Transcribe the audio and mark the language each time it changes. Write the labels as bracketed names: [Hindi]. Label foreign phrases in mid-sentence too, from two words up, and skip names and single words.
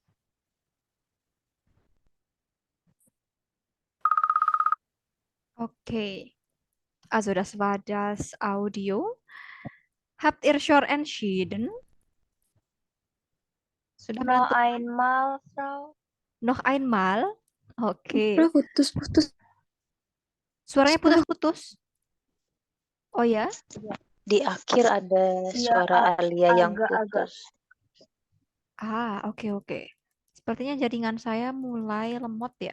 [German] Okay. Also das war das Audio. Habt ihr schon entschieden? [Indonesian] Sudah [German] Noch [Indonesian] menentukan? [German] einmal, Frau. Noch einmal? [Indonesian] Oke. Bro, putus-putus. Suaranya putus-putus. Oh ya? Di akhir ada Iya, suara Alia yang agak-agak. putus. Oke. Sepertinya jaringan saya mulai lemot ya.